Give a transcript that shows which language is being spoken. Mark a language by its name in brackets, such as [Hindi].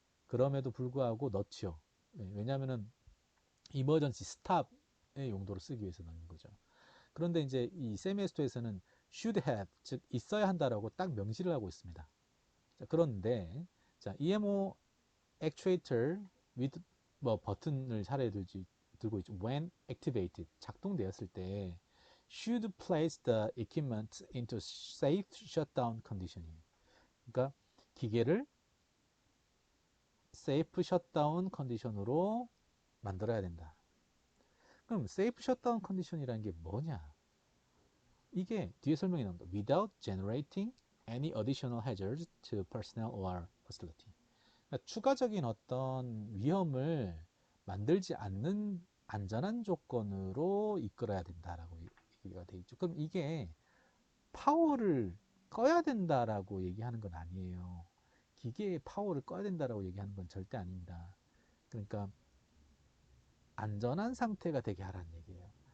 [Korean] 그럼에도 불구하고 넣지요. 왜냐하면 이머전시 스탑의 용도로 쓰기 위해서 넣는 거죠. 그런데 이제 이 세미에스토에서는 [English] should have, [Korean] 즉 있어야 한다라고 딱 명시를 하고 있습니다. 자, 그런데 자, EMO actuator with 뭐 버튼을 차례 들고 있죠. [English] When activated, [Korean] 작동되었을 때 [English] should place the equipment into safe shutdown condition이에요. [Korean] 그러니까 기계를 [English] safe shutdown [Korean] 컨디션으로 만들어야 된다. 그럼 safe shutdown 컨디션이라는 게 뭐냐? 이게 뒤에 설명이 나옵니다. [English] Without generating any additional hazards to personnel or facility. [Korean] 그러니까 추가적인 어떤 위험을 만들지 않는 안전한 조건으로 이끌어야 된다라고 얘기가 돼 있죠. 그럼 이게 파워를 꺼야 된다라고 얘기하는 건 아니에요. 기계의 파워를 꺼야 된다라고 얘기하는 건 절대 아닙니다. 그러니까 안전한 상태가 되게 하라는 얘기예요.